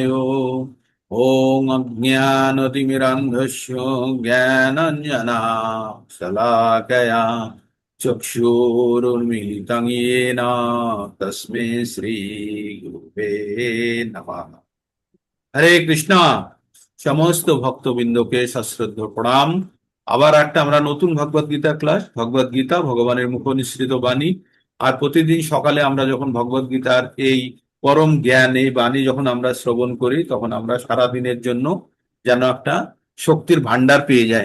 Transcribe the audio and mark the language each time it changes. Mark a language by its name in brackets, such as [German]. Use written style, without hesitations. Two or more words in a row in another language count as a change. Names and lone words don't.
[Sanskrit] ओम अज्ञानतिमिरान्धस्य ज्ञानाञ्जनशलाकया चक्षुरुन्मीलितं येन तस्मै শ্রীগুরুবে নমঃ। [Bangla] হরে কৃষ্ণ। সমস্ত ভক্তবৃন্দকে সশ্রদ্ধ প্রণাম। আবার একটা আমরা নতুন ভগবদ গীতা ক্লাস, ভগবদ গীতা ভগবানের মুখ নিঃসৃত বাণী। আর প্রতিদিন সকালে আমরা যখন ভগবদ গীতার এই পরম জ্ঞান, এই বাণী যখন আমরা শ্রবণ করি, তখন আমরা সারা দিনের জন্য যেন একটা শক্তির ভান্ডার পেয়ে যাই।